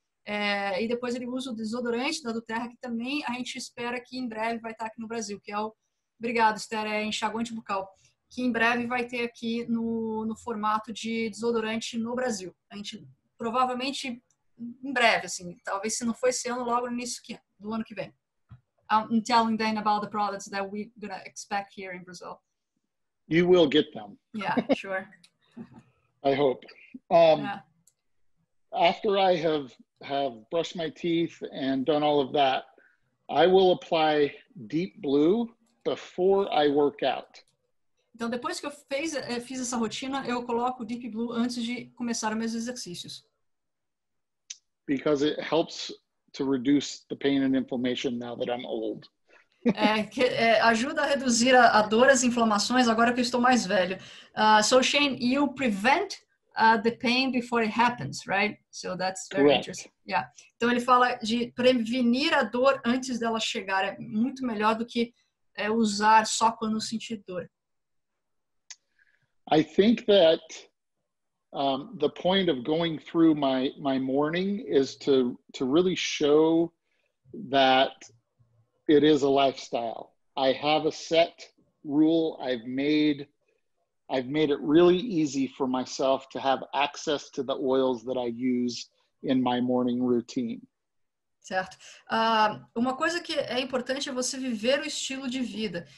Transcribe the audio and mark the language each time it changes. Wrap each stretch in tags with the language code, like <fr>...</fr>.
<pt>E depois ele usa o desodorante da doTERRA, que também a gente espera que em breve vai estar aqui no Brasil, que é obrigado, Esther, é enxaguante bucal, que em breve vai ter aqui no formato de desodorante no Brasil. A gente provavelmente em breve, assim, talvez se não for esse ano, logo no início do ano que vem.</pt> <en>I'm telling them about the products that we're gonna expect here in Brazil. You will get them. Yeah, sure. I hope. After I have brushed my teeth and done all of that, I will apply Deep Blue before I work out.</en> <pt>Então, depois que eu fiz essa rotina, eu coloco o Deep Blue antes de começar os meus exercícios.</pt> <en>Because it helps to reduce the pain and inflammation now that I'm old.</en> <pt>Ajuda a reduzir a dor e as inflamações agora que eu estou mais velho.</pt> <en>So Shane, you prevent the pain before it happens, right? So that's very interesting. Yeah.</en> <pt>Então ele fala de prevenir a dor antes dela chegar. É muito melhor do que usar só quando sentir dor.</pt> <en>I think that the point of going through my morning is to really show that it is a lifestyle. I have a set rule. I've made it really easy for myself to have access to the oils that I use in my morning routine.</en> <pt>Certo. Uma coisa que é importante é você viver o estilo de vida.</pt>